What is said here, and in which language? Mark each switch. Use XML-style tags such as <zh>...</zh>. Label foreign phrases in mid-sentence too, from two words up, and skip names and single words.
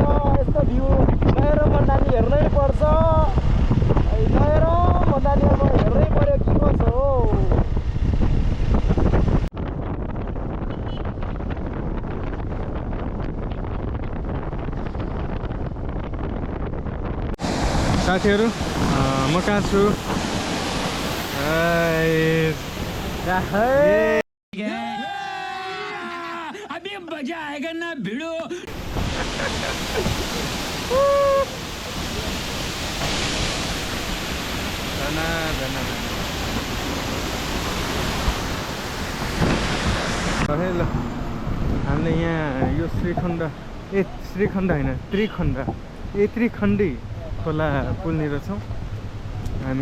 <ne>यस्तो भ्यू नहेर भन्दा नि हेर्नै पर्छ, नहेर भन्दा नि अब हेर्नै पर्यो के कसो हो। साथीहरू म कहाँ छु?</ne> <hi>अभी मजा आएगा ना भिड़ो।</hi> <ne>ल हामीले यहाँ यो श्रीखण्ड होइन त्रिखण्डी खोला पुल्नेर छौँ हामी।</ne>